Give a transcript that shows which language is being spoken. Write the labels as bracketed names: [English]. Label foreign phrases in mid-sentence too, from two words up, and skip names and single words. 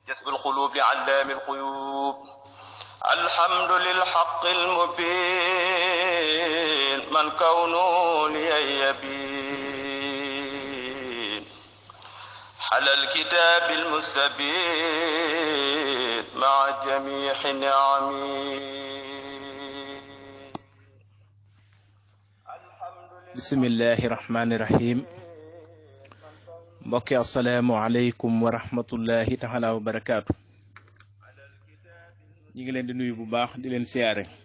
[Arabic] جذب القلوب لعلام الغيوب الحمد للحق المبين من كونه لي يبين حل الكتاب المستبين مع جميع نعمه. بسم الله الرحمن الرحيم. mbokki السلام عليكم ورحمة الله تعالى وبركاته. [Wolof] ñi ngi leen di nuyu bu baax di leen siyaare.